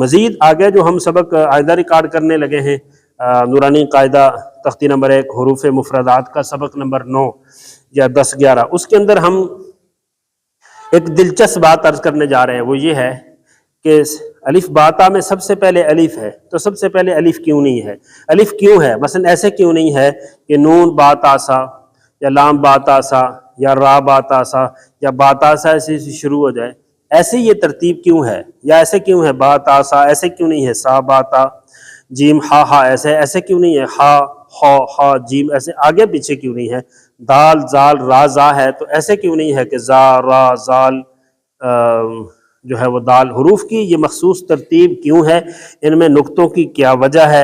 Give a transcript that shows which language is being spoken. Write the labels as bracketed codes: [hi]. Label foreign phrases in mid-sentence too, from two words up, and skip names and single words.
[ur] مزید آگے جو ہم سبق آئندہ ریکارڈ کرنے لگے ہیں نورانی قاعدہ تختی نمبر 1 حروف مفردات کا سبق نمبر 9 یا 10 11، اس کے اندر ہم ایک دلچسپ بات عرض کرنے جا رہے ہیں. وہ یہ ہے کہ الف باتا میں سب سے پہلے الف ہے، تو سب سے پہلے الف کیوں نہیں ہے؟ الف کیوں ہے؟ مثلا ایسے کیوں نہیں ہے کہ نون با تاسا یا لام با تاسا یا را با تاسا یا با تاسا ایسے شروع ہو جائے؟ ایسے یہ ترتیب کیوں ہے؟ یا ایسے کیوں ہے با تاسا، ایسے کیوں نہیں ہے سا با تا، جیم ہا ہا ایسے کیوں نہیں ہے ہا ہا ہا جیم ایسے آگے پیچھے کیوں نہیں ہے؟ دال زال را زا ہے تو ایسے کیوں نہیں ہے کہ زا را زال جو ہے وہ دال؟ حروف کی یہ مخصوص ترتیب کیوں ہے؟ ان میں نقطوں کی کیا وجہ ہے؟